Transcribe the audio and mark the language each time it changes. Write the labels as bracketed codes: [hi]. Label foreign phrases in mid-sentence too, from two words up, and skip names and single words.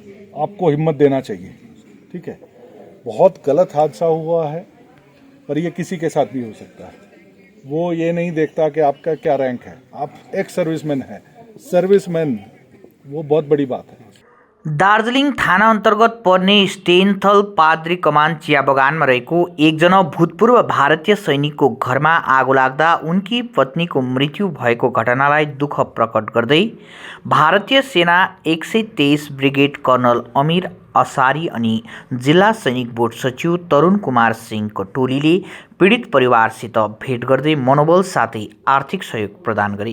[hi] आपको हिम्मत देना चाहिए। ठीक है, बहुत गलत हादसा हुआ है, पर ये किसी के साथ भी हो सकता है। वो ये नहीं देखता कि आपका क्या रैंक है, आप [en] ex serviceman [hi] हैं। सर्विसमैन वो बहुत बड़ी बात है। [ne] दार्जिलिङ थाना अन्तर्गत पर्ने स्टेनथल पाद्री कमान चिया बगानमा रहेको एकजना भूतपूर्व भारतीय सैनिकको घरमा आगो लाग्दा उनकी पत्नीको मृत्यु भएको घटनालाई दुःख प्रकट गर्दै भारतीय सेना 123 ब्रिगेड कर्नल अमीर असारी अनि जिल्ला सैनिक बोर्ड सचिव तरुण कुमार सिंहको टोलीले पीडित परिवारसित भेट गर्दै मनोबल साथै आर्थिक सहयोग प्रदान गरे।